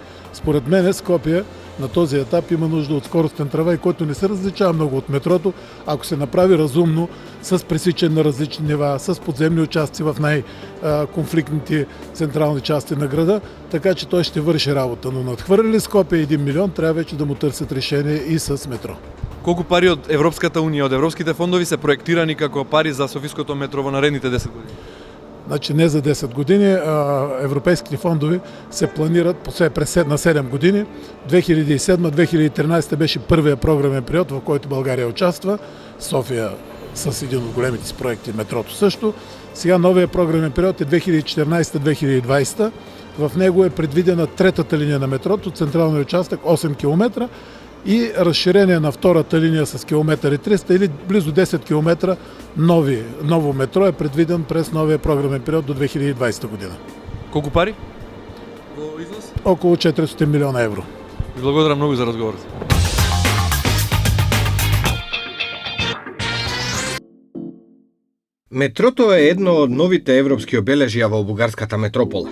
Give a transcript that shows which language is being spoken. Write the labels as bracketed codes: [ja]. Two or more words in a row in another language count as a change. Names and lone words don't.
[bg] Според мен Скопие на този етап има нужда от скоростен трамвай, който не се различава много от метрото, ако се направи разумно, с пресичане на различни нива, с подземни участъци в най-конфликтните централни части на града, така че той ще върши работа. Но надхвърли Скопие 1 милион, трябва вече да му търсят решение и с метро. [mk] Колку пари од Европската унија, од европските фондови се проектирани како пари за Софиското метро во наредните 10 години? [bg] Значи не за 10 години, европейските фондови се планират на 7 години. 2007-2013 беше първия програмен период, в който България участва. София с един от големите си проекти, метрото също. Сега новия програмен период е 2014-2020. В него е предвидена третата линия на метрото, централния участък 8 км и разширение на втората линия с километър и 300 или близо 10 км ново метро е предвиден през новия програмен период до 2020 година. [mk] Колку пари? Во износ? [bg] Около 400 милиона евро. [mk] Ви благодарам многу за разговорот. Метрото е едно од новите европски обележја во бугарската метропола.